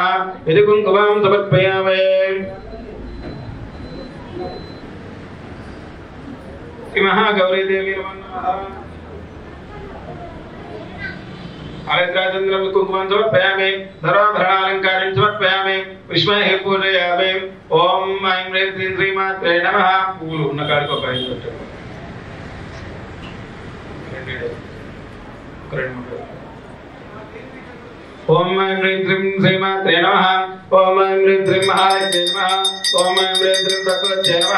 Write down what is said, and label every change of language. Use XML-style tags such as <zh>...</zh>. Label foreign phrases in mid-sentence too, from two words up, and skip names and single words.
<sa>यदि कुंकुमां समर्पयामि श्री महागौरी देवी नमो नमः। हरिद्राचन्द्रं कुंकुमं समर्पयामि सर्वाभरणालङ्कारं समर्पयामि విష్మహే పూజయామి. ఓం ఐం హ్రీం శ్రీం శ్రీమాత్రే నమః.</sa> <te>పూలు ఉన్న కాడికి ఒక 5 పెట్టండి.</te> <sa>ఓం ఐం హ్రీం శ్రీం శ్రీమాత్రే నమః. ఓం ఐం హ్రీం శ్రీం మహాలక్ష్మీ నమః. ఓం ఐం హ్రీం శ్రీం ప్రకృత్యై నమః.</sa>